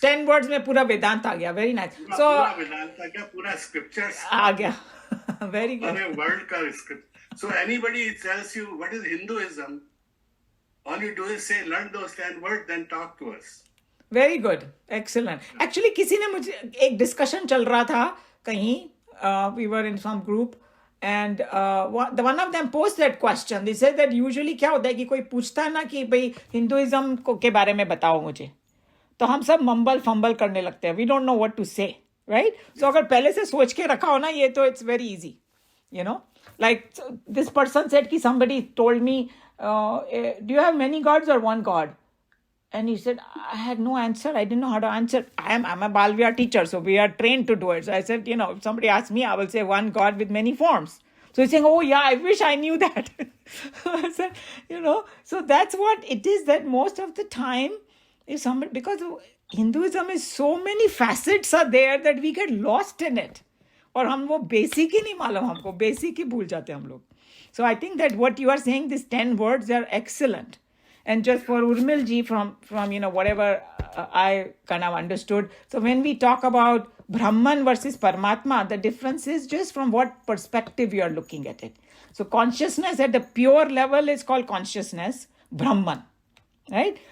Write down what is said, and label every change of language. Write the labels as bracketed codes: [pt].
[hi] 10 words में पूरा वेदांत आ गया. [en] Very nice. So [hi] पूरा वेदांत आ गया, पूरा scriptures आ गया. [en] Very good. [hi] पूरे world का script. [en] So anybody tells you what is Hinduism, all you do is say, learn those 10 words, then talk to us. Very good. Excellent. [hi] Actually, किसी ने मुझे एक discussion चल रहा था कहीं. [en] We were in some group. And one of them posed that question. They said that usually [hi] क्या होता है कि कोई पूछता है ना कि भाई हिंदुइज्म के बारे में बताओ मुझे, तो हम सब मम्बल फंबल करने लगते हैं. [en] We don't know what to say, right? [hi] So अगर पहले से सोच के रखा हो ना ये तो [en] it's very easy, you know. Like this person said कि somebody told me, do you have many gods or one god? And he said, I had no answer. I didn't know how to answer. I'm a Balvia teacher, so we are trained to do it. So I said, you know, if somebody asks me, I will say one God with many forms. So he's saying, oh yeah, I wish I knew that. I said, you know, so that's what it is that most of the time, if somebody, because Hinduism is so many facets are there that we get lost in it. [hi] और हम वो basic ही नहीं मालूम हमको, basic ही भूल जाते हम लोग. [en] So I think that what you are saying, these 10 words are excellent. And just for Urmil ji from you know, whatever I kind of understood. So when we talk about Brahman versus Paramatma, the difference is just from what perspective you are looking at it. So consciousness at the pure level is called consciousness, Brahman, right?